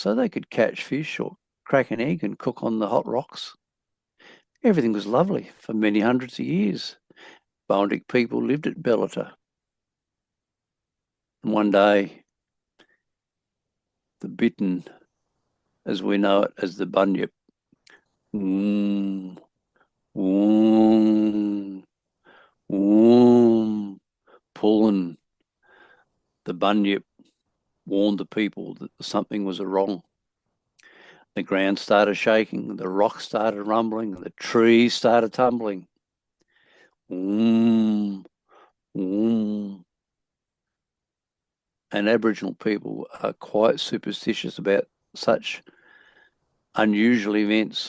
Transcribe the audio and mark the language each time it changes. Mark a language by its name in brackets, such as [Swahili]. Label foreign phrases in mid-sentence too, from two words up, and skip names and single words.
[English] So they could catch fish or crack an egg and cook on the hot rocks. Everything was lovely for many hundreds of years. Boandik people lived at Bellata. And one day, the Bittern, as we know it, as the Bunyip. Woom, woom, woom. Pulan the Bunyip warned the people that something was wrong. The ground started shaking, the rocks started rumbling, the trees started tumbling. And Aboriginal people are quite superstitious about such unusual events.